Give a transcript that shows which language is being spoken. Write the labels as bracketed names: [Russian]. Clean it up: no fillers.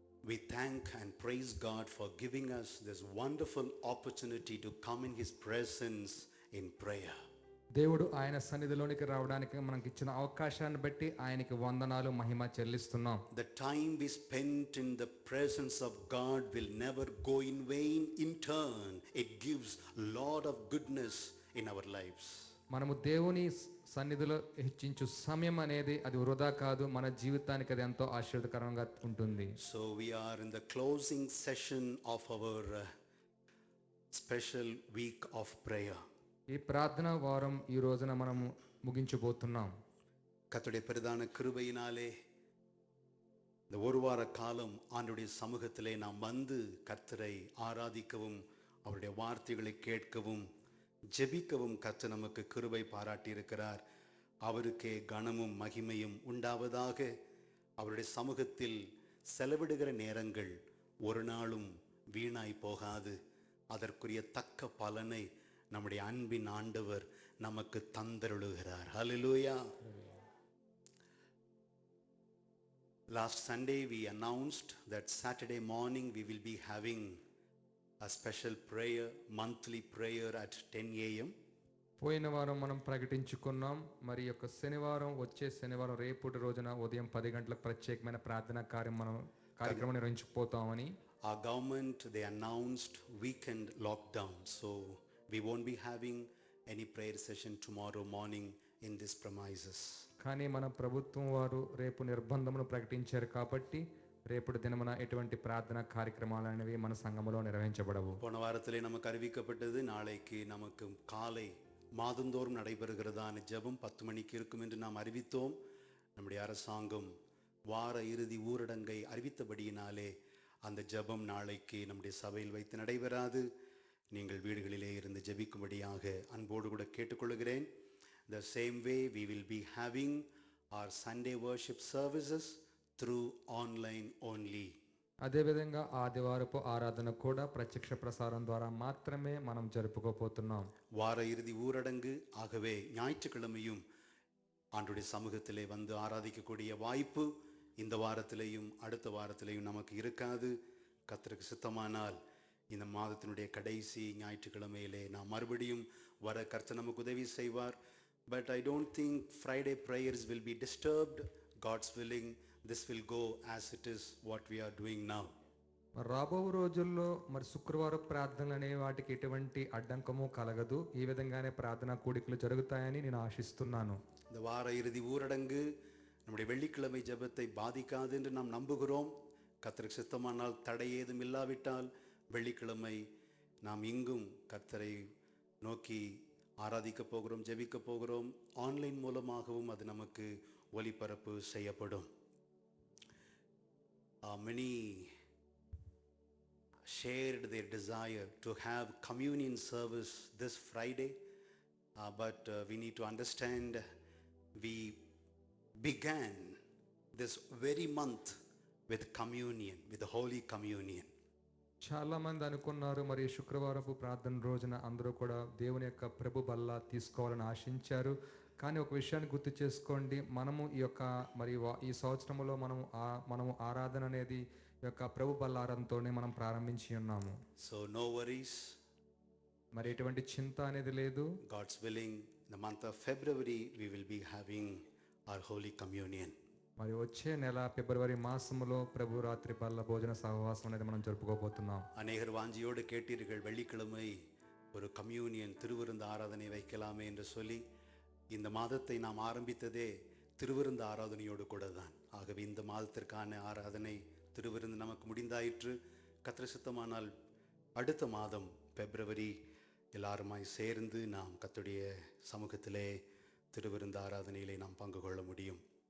[English] We thank and praise God for giving us this wonderful opportunity to come in His presence in prayer. [Telugu] దేవుడు ఆయన సన్నిధిలోనికి రావడానికి మనకి ఇచ్చిన అవకాశాన్ని బట్టి ఆయనకి వందనాలు మహిమ చెల్లిస్తున్నాం. [English] The time we spent in the presence of God will never go in vain. In turn, it gives a lot of goodness in our lives. [Telugu] మనము దేవుని సన్నిధిలో హెచ్చించు సమయం అనేది అది వృధా కాదు, మన జీవితానికి అది ఎంతో ఆశీర్వదకరంగా ఉంటుంది. [English] So we are in the closing session of our special week of prayer. [Telugu] ఈ ప్రార్థనా వారం ఈ రోజున మనము ముగించబోతున్నాం. [Tamil] கர்த்தருடைய பிரதான கிருபையினாலே இந்த ஒரு வார காலம் ஆண்டுடைய சமூகத்திலே நாம் வந்து கர்த்தரை ஆராதிக்கவும் அவருடைய வார்த்தைகளை கேட்கவும் ஜெபிக்கவும் கர்த்தர் நமக்கு கிருபை பாராட்டியிருக்கிறார். அவருக்கே கனமும் மகிமையும் உண்டாவதாக. அவருடைய சமூகத்தில் செலவிடுகிற நேரங்கள் ஒரு நாளும் வீணாய் போகாது. அதற்குரிய தக்க பலனை நம்முடைய அன்பின் ஆண்டவர் நமக்கு தந்தருளுகிறார். ஹல்லேலூயா. [English] Last Sunday we announced that Saturday morning we will be having a special prayer, monthly prayer at 10 a.m. [Telugu] పోయిన వారం మనం ప్రకటించుకున్నాం, మరి యొక్క శనివారం వచ్చే శనివారం రేపటి రోజున ఉదయం 10 గంటలకు ప్రత్యేకమైన ప్రార్థనా కార్యక్రమం నిర్వహించకపోతామని. [English] Our government, they announced weekend lockdown, so we won't be having any prayer session tomorrow morning in this premises. [Telugu] కానీ మన ప్రభుత్వం వారు రేపు నిర్బంధమును ప్రకటించారు కాబట్టి రేపటి దినమున ఎటువంటి ప్రార్థనా కార్యక్రమాలు అనేవి మన సంఘములో నిర్వహించబడవు. [Tamil] போன வாரத்திலே நமக்கு அறிவிக்கப்பட்டது நாளைக்கு நமக்கு காலை மாதந்தோறும் நடைபெறுகிறதான ஜெபம் 10 மணிக்கு இருக்கும் என்று நாம் அறிவித்தோம். நம்முடைய அரசாங்கம் வார இறுதி ஊரடங்கை அறிவித்தபடியினாலே அந்த ஜெபம் நாளைக்கு நம்முடைய சபையில் வைத்து நடைபெறாது. நீங்கள் வீடுகளிலே இருந்து ஜெபிக்கும்படியாக அன்போடு கூட கேட்டுக்கொள்கிறேன். [English] The same way we will be having our Sunday worship services through online only. [Telugu] అదేవిధంగా ఆదివారపు ఆరాధన కూడా ప్రత్యక్ష ప్రసారం ద్వారా మాత్రమే మనం జరుపుకోపోతున్నాం. [Tamil] வார இறுதி ஊரடங்கு ஆகவே ஞாயிற்றுக்கிழமையும் ஆண்டுடைய சமூகத்திலே வந்து ஆராதிக்கக்கூடிய வாய்ப்பு இந்த வாரத்திலேயும் அடுத்த வாரத்திலேயும் நமக்கு இருக்காது. கர்த்தருக்கு சித்தமானால் இந்த மாதத்தினுடைய கடைசி ஞாயிற்றுக்கிழமையிலே நாம் மறுபடியும் வர கர்த்தர் நமக்கு உதவி செய்வார். [English] But I don't think Friday prayers will be disturbed. God's willing, this will go as it is what we are doing now. [Telugu] మరి రాబో రోజుల్లో మరి శుక్రవారం ప్రార్థనలు అనే వాటికి ఎటువంటి అడ్డంకము కలగదు. ఈ విధంగానే ప్రార్థనా కూడికలు జరుగుతాయని నేను ఆశిస్తున్నాను. [Tamil] இந்த வார இறுதி ஊரடங்கு நம்முடைய வெள்ளிக்கிழமை ஜெபத்தை பாதிக்காது என்று நாம் நம்புகிறோம். கர்த்தருக்கு சித்தமானால் தடை ஏதும் இல்லாவிட்டால் வெள்ளிக்கிழமை நாம் இங்கும் கர்த்தரை நோக்கி ஆராதிக்க போகிறோம், ஜெபிக்க போகிறோம். ஆன்லைன் மூலமாகவும் அது நமக்கு ஒளிபரப்பு செய்யப்படும். [English] Many shared their desire to have communion service this Friday, but we need to understand we began this very month with communion, with the Holy Communion. [Telugu] చాలా మంది అనుకున్నారు మరి శుక్రవారపు ప్రార్థన రోజున అందరూ కూడా దేవుని యొక్క ప్రభు బల్ల తీసుకోవాలని ఆశించారు. కానీ ఒక విషయాన్ని గుర్తు చేసుకోండి, మనము ఈ యొక్క మరి ఈ సంవత్సరంలో మనము ఆరాధన అనేది ఈ యొక్క ప్రభు బల్ల ఆరాధనతోనే మనం ప్రారంభించి ఉన్నాము. [English] So no worries. [Telugu] మరి ఎటువంటి చింత అనేది లేదు. [English] God's willing, in the month of February we will be having our Holy Communion. [Telugu] మరి వచ్చే నెల ఫిబ్రవరి మాసములో ప్రభు రాత్రి బల్ల భోజన సహవాసం అనేది మనం జరుపుకోబోతున్నాం. [Tamil] அநேகர் வாஞ்சியோடு கேட்டீர்கள், வெள்ளிக்கிழமை ஒரு கம்யூனியன் திருவிருந்து ஆராதனை வைக்கலாமே என்று சொல்லி. இந்த மாதத்தை நாம் ஆரம்பித்ததே திருவிருந்து ஆராதனையோடு கூட தான். ஆகவே இந்த மாதத்திற்கான ஆராதனை திருவிருந்து நமக்கு முடிந்தாயிற்று. கர்த்தர் சித்தமானால் அடுத்த மாதம் பிப்ரவரி எல்லாருமாய் சேர்ந்து நாம் கர்த்தருடைய சமூகத்திலே திருவிருந்து ஆராதனையிலே நாம் பங்கு கொள்ள முடியும்.